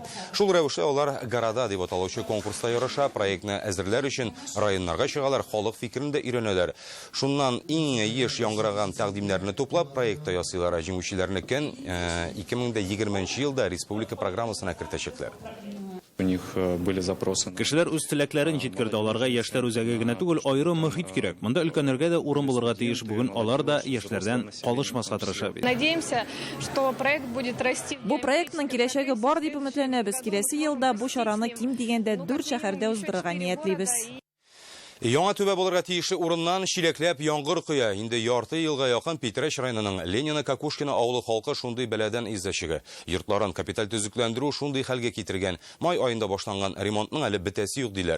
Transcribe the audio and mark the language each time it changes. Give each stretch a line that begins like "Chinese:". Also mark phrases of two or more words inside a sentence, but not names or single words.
Tatar: Шул рәвештә алар Города дип аталучы конкурста ярыша, проектны әзерләр өчен районнарга чыгалар, халык фикерен дә өйрәнәләр. Шуннан иң еш яңгыраган тәкъдимнәрне туплап, проектта ясыйлар. Җиңүчеләрне 2020 елда республика программасына кертәчәкләр.
Russian: У них были запросы.
Tatar: Кешеләр үз теләкләрен җиткерде. Аларга яшьләр үзәге генә түгел, аерым мөхит кирәк. Монда өлкәннәргә дә урын булырга тиеш. Бүген алар да яшьләрдән калышмаска тырыша.
Russian: Надеемся, что проект будет расти.
Tatar: Бу проектның киләчәге бар дип өметләнәбез. Киләсе елда бу чараны ким дигәндә 4 шәһәрдә уздырырга ниятлибез. Яңа төбә булырга тиешле урыннан чиләкләп яңгыр коя. Инде ярты елга якын Питрәч районының Ленина Кокушкина авылы халкы шундый бәләдән иззәчеге. Йортларын капиталь төзекләндерү шундый хәлгә китергән. Май аенда башланган ремонтның әле бетәсе юк диләр.